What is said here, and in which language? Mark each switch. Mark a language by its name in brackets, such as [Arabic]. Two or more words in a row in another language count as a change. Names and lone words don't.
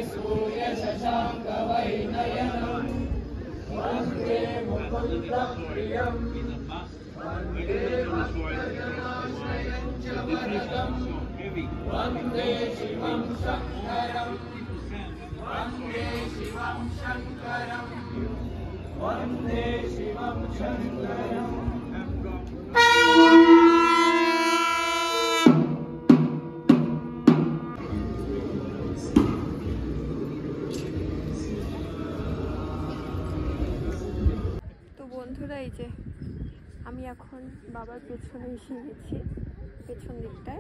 [Sanskrit] सूर्यशशाङ्कवैनयनं वन्दे मुकुन्दप्रियं वन्दे भक्तजनाश्रयं च वरदं वन्दे शिवं शङ्करम् वन्दे शिवं शङ्करं वन्दे शिवं शङ्करम्। [Bangla] তো বন্ধুরা এই যে আমি এখন বাবার পেছনে এসে গেছি, পেছন দিকটায়।